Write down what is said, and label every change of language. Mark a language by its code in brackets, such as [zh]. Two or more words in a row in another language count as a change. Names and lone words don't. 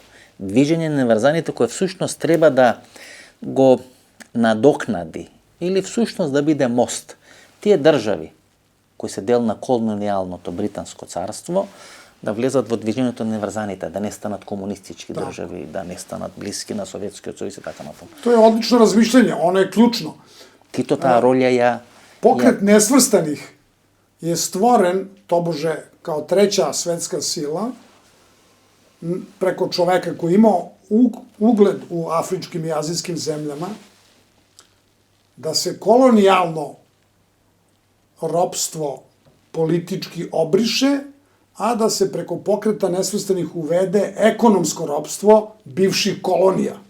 [mk] Движење на неврзаните кој всушност треба да го надокнади или всушност да биде мост. Тие држави кои се дел на колонијалното британско царство да влезат во движењето на неврзаните, да не станат комунистички држави, да не станат блиски на Советскиот сојуз и така натаму. [sr] To je odlično razmišljanje, ono je ključno. [mk] Тито таа роља ја [sr] Pokret nesvrstanih je stvoren, tobože, kao treća svetska sila, preko čoveka koji je imao ugled u afričkim i azijskim zemljama, da se kolonijalno ropstvo politički obriše, a da se preko pokreta nesvrstanih uvede ekonomsko ropstvo bivših kolonija.